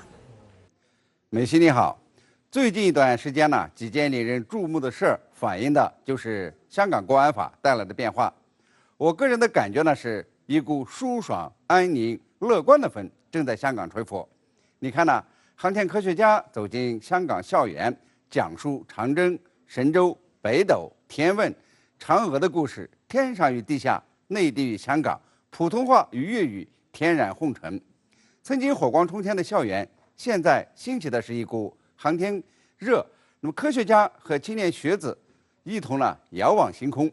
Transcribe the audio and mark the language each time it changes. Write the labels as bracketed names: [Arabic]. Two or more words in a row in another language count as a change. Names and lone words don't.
[Chinese] 美熙你好，最近一段時間呢，幾件令人注目的事反映的就是香港國安法帶來的變化。我個人的感覺呢，是一股舒爽、安寧、樂觀的風正在香港吹拂。你看呢，航天科學家走進香港校園，讲述长征、神舟、北斗、天问、嫦娥的故事，天上与地下，内地与香港，普通话与粤语天然混成。曾经火光冲天的校园，现在兴起的是一股航天热。那么科学家和青年学子一同遥望星空。